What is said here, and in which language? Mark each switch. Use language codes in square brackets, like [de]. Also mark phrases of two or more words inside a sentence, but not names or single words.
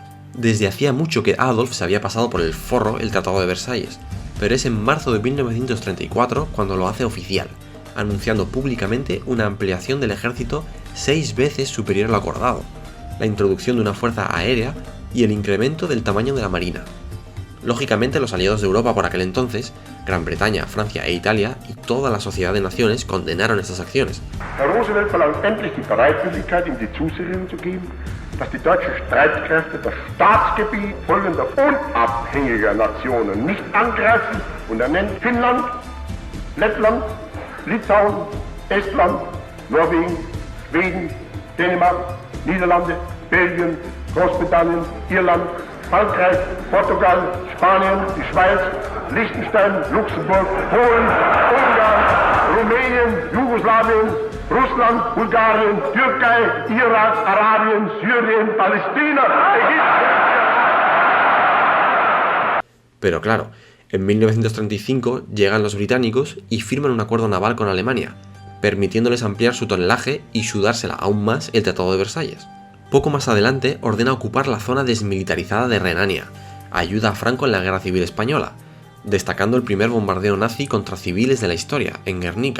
[es] Desde hacía mucho que Adolf se había pasado por el forro el Tratado de Versalles, pero es en marzo de 1934 cuando lo hace oficial, anunciando públicamente una ampliación del ejército 6 veces superior a lo acordado, la introducción de una fuerza aérea y el incremento del tamaño de la marina. Lógicamente, los aliados de Europa por aquel entonces, Gran Bretaña, Francia e Italia y toda la sociedad de naciones condenaron estas acciones. [de] Herr Roosevelt verlangt endlich die Bereitwilligkeit, ihm die Zusicherung zu geben, dass die deutschen Streitkräfte das Staatsgebiet folgender unabhängiger Nationen nicht angreifen und er nennt Finnland, Lettland, Litauen, Estland, Norwegen, Schweden, Dänemark, Niederlande, Belgien, Großbritannien, Irland, Frankreich, Portugal, Spanien, die Schweiz, Liechtenstein, Luxemburg, Polen, Ungarn, Rumänien, Jugoslawien, Russland, Bulgarien, Türkei, Irak, Arabien, Syrien, Palästina, Ägypten. [es] Pero claro, en 1935 llegan los británicos y firman un acuerdo naval con Alemania, permitiéndoles ampliar su tonelaje y sudársela aún más el Tratado de Versalles. Poco más adelante ordena ocupar la zona desmilitarizada de Renania, ayuda a Franco en la Guerra Civil Española, destacando el primer bombardeo nazi contra civiles de la historia, en Guernica.